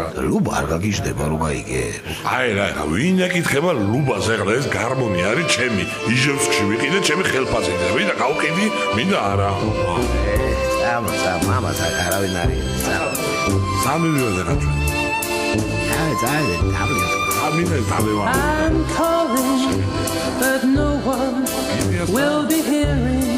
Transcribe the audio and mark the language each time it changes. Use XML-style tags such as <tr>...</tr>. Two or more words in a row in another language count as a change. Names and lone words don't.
<ka>ლუბა არ გაგიჟდება რომ გაიგებს. აი რა, ვინ ეკითხება ლუბას ეხლა ეს გარმონი არის ჩემი, იჟევსკში ვიყიდე ჩემი ხელფასით და ვიდა გავყიდი, მინდა არა. მამა არავინ არის. სამივე რა ჩვენ.</ka> <en>I'm calling, but no one will be hearing</en>